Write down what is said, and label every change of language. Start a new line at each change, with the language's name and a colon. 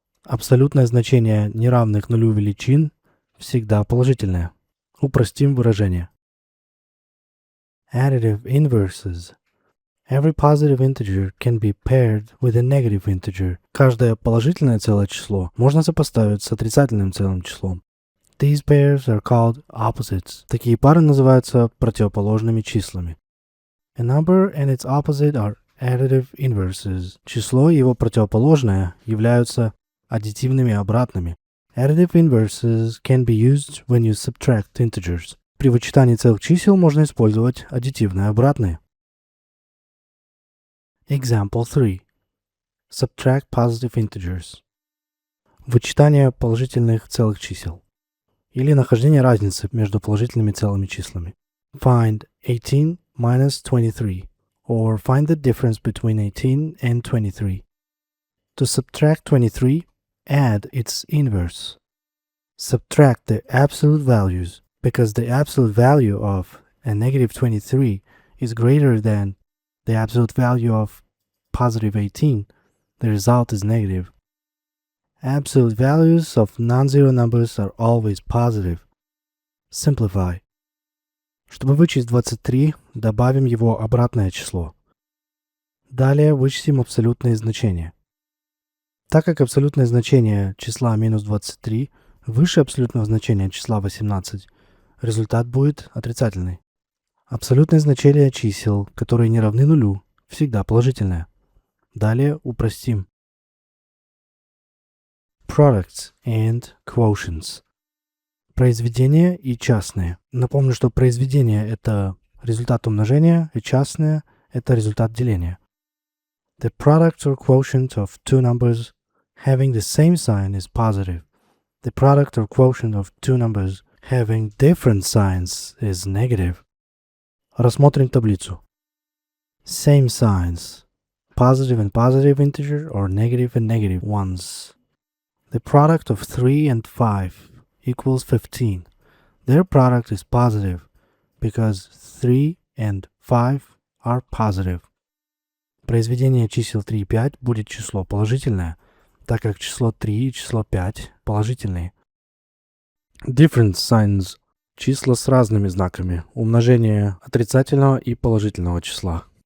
Russian: Абсолютное значение неравных нулю величин всегда положительное. Упростим выражение.
English: Additive inverses. Every positive integer can be paired with a negative integer.
Russian: Каждое положительное целое число можно сопоставить с отрицательным целым числом.
English: These pairs are called opposites.
Russian: Такие пары называются противоположными числами.
English: A number and its opposite are additive inverses.
Russian: Число и его противоположное являются аддитивными обратными.
English: Additive inverses can be used when you subtract integers.
Russian: При вычитании целых чисел можно использовать аддитивные обратные.
English: Example 3. Subtract positive integers.
Russian: Вычитание положительных целых чисел. Или нахождение разницы между положительными целыми числами.
English: Find 18 minus 23. Or find the difference between 18 and 23. To subtract 23, add its inverse. Subtract the absolute values because the absolute value of a -23 is greater than the absolute value of +18. The result is negative. Absolute values of non-zero numbers are always positive. Simplify.
Russian: Чтобы вычесть 23, добавим его обратное число. Далее вычтем абсолютные значения. Так как абсолютное значение числа -23 выше абсолютного значения числа 18, результат будет отрицательный. Абсолютное значение чисел, которые не равны нулю, всегда положительное. Далее упростим.
English: products and quotients.
Russian: Произведения и частные. Напомню, что произведение — это результат умножения, и частные — это результат деления.
English: The product or quotient of two numbers having the same sign is positive. The product or quotient of two numbers having different signs is negative.
Russian: Рассмотрим таблицу.
English: Same signs. Positive and positive integer or negative and negative ones. The product of 3 and 5 equals 15. Their product is positive because 3 and 5 are positive.
Russian: Произведение чисел 3 и 5 будет число положительное, так как число 3 и число 5 положительные.
English: Different signs.
Russian: Числа с разными знаками. Умножение отрицательного и положительного числа.